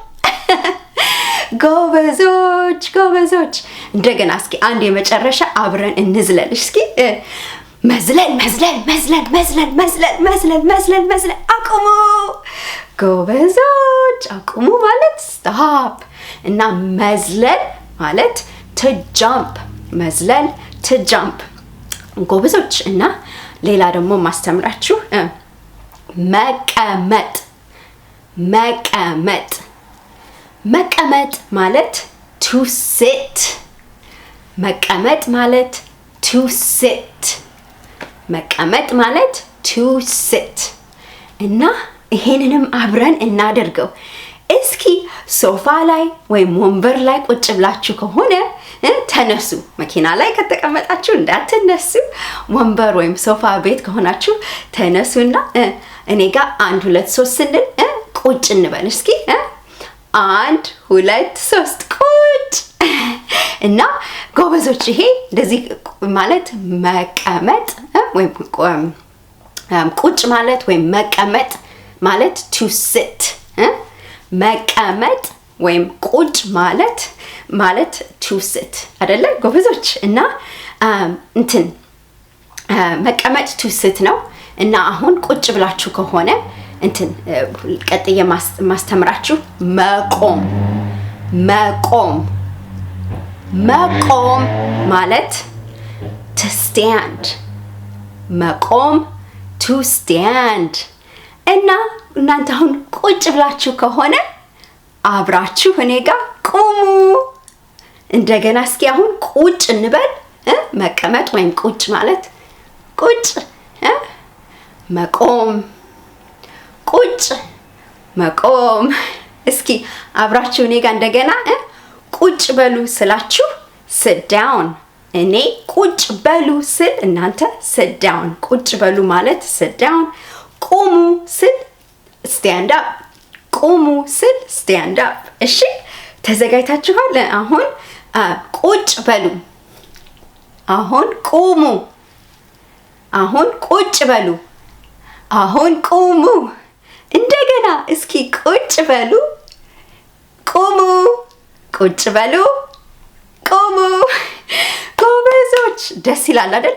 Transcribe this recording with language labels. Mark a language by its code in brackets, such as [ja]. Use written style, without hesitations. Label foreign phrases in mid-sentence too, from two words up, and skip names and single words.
[am] ጎበዞች ጎበዞች። እንደገና እስኪ አንድ የመጨረሻ አብረን እንዝለል። እስኪ መዝለል መዝለል መዝለል መዝለል መዝለል መዝለል መዝለል መዝለል። አቁሙ ጎበዞች። አቁሙ ማለት ስቶፕ እና መዝለል ማለት [en] to jump። [am] መዝለል [en] to jump [am] ጎበዞች። እና ሌላ ደግሞ ማስተምራችሁ መቀመጥ። መቀመጥ መቀመጥ ማለት [en] to sit። [am] መቀመጥ ማለት [en] to sit። [am] መቀመጥ ማለት [en] to sit። [am] እና ይሄንንም አብረን እናደርገው። እስኪ ሶፋ ላይ ወይም ወንበር ላይ ቁጭ ብላችሁ ከሆነ ተነሱ። መኪና ላይ ከተቀመጣችሁ እንዳትነሱ። ወንበር ወይም ሶፋ ቤት ከሆናችሁ ተነሱና እኔ ጋር 1 2 3 ስንል ቁጭ እንበል። እስኪ 1 2 3 ቁጭ። እና ጎበዞች ይሄ እንደዚህ ማለት መቀመጥ ወይም ቁጭ ማለት ወይም መቀመጥ ማለት [en] to sit። [am] መቀመጥ ወይም ቁጭ ማለት [en] to sit [am] አይደለ ጎበዞች? እና እንትን መቀመጥ [en] to sit [am] ነው። እና አሁን ቁጭ ብላችሁ ከሆነ እንትን ቀጥዬ ማስተምራችሁ መቆም ማለት [en] to stand [am] መቆም [en] to stand። [am] እና እናንተ አሁን ቁጭ ብላችሁ ከሆነ አብራችሁ እኔ ጋር ቁሙ። እንደገና እስኪ አሁን ቁጭ እንበል። መቀመጥ ወይም ቁጭ ማለት ቁጭ መቆም ቁጭ መቆም። እስኪ አብራችሁ እኔ ጋር እንደገና ቁጭ በሉ ስላችሁ [en] sit down። [am] እኔ ቁጭ በሉ ስል እናንተ [en] sit down። [am] ቁጭ በሉ ማለት [en] sit down። [am] ቁሙ ስል [en] stand up። [am] ቁሙ ስል [en] stand up። [am] እሺ ተዘጋጅታችኋል? አሁን ቁጭ በሉ፣ አሁን ቁሙ፣ አሁን ቁጭ በሉ፣ አሁን ቁሙ። እንደገና እስኪ ቁጭ በሉ፣ ቁሙ፣ ቁጭ በሉ፣ ቁሙ። ጎበዞች ደስ ይላል አይደል?